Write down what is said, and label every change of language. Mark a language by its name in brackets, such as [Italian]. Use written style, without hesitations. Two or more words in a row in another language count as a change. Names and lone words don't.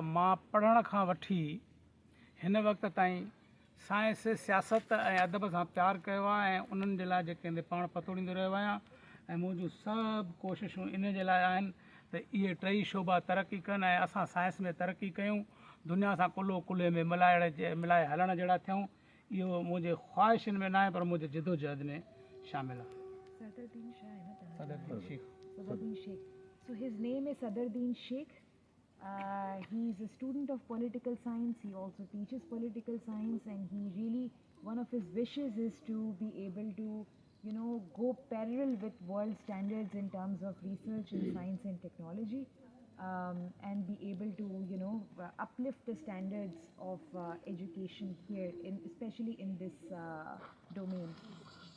[Sindhi] मां पढ़ण खां वठी हिन वक़्त ताईं साइंस सियासत ऐं अदब सां प्यार कयो आहे ऐं उन्हनि जे लाइ जेके पाण पतोड़ींदो रहियो आहियां ऐं मुंहिंजूं सभु कोशिशूं इन जे लाइ आहिनि त इहे टई शोबा तरक़ी कनि ऐं असां साइंस में तरक़ी कयूं, दुनिया सां कुल्लो कुल्ले में मिलाए हलण जहिड़ा थियूं। इहो मुंहिंजे ख़्वाहिशनि में न आहे पर मुंहिंजे जिदोजहद में शामिल आहे। सदरुद्दीन शेख। Sadruddin Sheikh. [English] So his name is Sadruddin Sheikh. He is a student of political science. He also teaches political science, and he really, one of his wishes is to be able to, go parallel with world standards in terms of research in science and technology, and be able to, uplift the standards of education here, especially in this domain.